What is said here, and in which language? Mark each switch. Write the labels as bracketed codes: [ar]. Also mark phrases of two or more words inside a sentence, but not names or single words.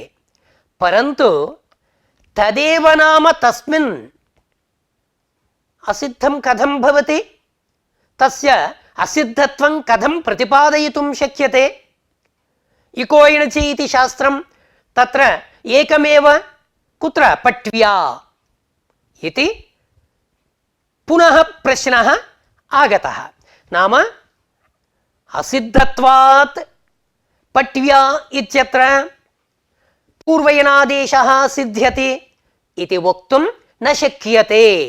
[sa] పరంతు తదేవ నామ తస్మిన్ అసిద్ధం కథం భవతి? తస్య అసిద్ధత్వం కథం ప్రతిపాదయితుం శక్యతే? ఇకో ఎణచి ఇతి శాస్త్రం తత్ర ఏకమేవ కుత్ర పట్వ్యా इति पुनः प्रश्नः आगतः। नाम असिद्धत्वात् पट्व्या इत्यत्र पूर्वयनादेशः सिद्ध्यति इति वक्तुं न शक्यते।